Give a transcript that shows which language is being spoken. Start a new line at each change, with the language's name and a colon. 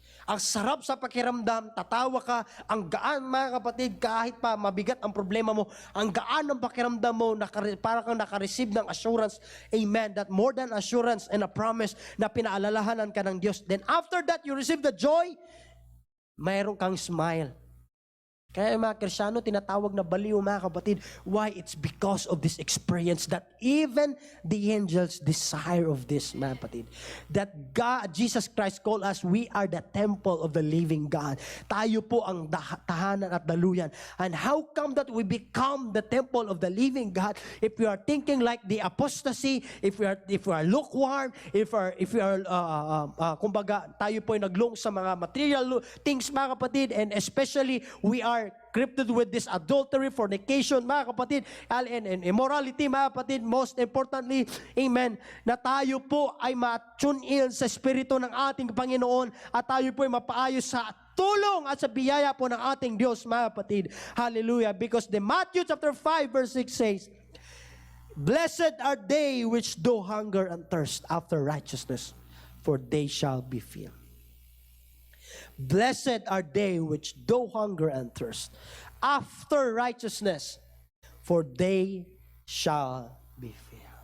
Filipino: Ang sarap sa pakiramdam, tatawa ka, ang gaan, mga kapatid, kahit pa mabigat ang problema mo, ang gaan ng pakiramdam mo, para kang nakareceive ng assurance, amen,
English: that more than assurance and a promise
Filipino: na pinaalalahanan ka ng Diyos.
English: Then after that, you receive the joy,
Filipino: mayroon kang
English: smile.
Filipino: Kaya mga Kristyano, tinatawag na baliw, mga kapatid.
English: Why? It's because of this experience that even the angels desire of this, mga kapatid. That God, Jesus Christ called us, we are the temple of the living God.
Filipino: Tayo po ang tahanan at daluyan.
English: And how come that we become the temple of the living God? If we are thinking like the apostasy, if we are lukewarm, if we are kumbaga,
Filipino: tayo po ay naglong sa
English: mga material things, mga kapatid, and especially we are crypted with this adultery, fornication, mga kapatid, and immorality, mga kapatid. Most importantly,
Filipino: amen, na tayo po ay ma-tune in sa Espiritu ng ating Panginoon at tayo po ay mapaayos sa tulong at sa biyaya po ng ating Diyos, mga kapatid. Hallelujah.
English: Because the Matthew chapter 5 verse 6 says, "Blessed are they which do hunger and thirst after righteousness, for they shall be filled." Blessed are they which do hunger and thirst after righteousness, for they shall be filled.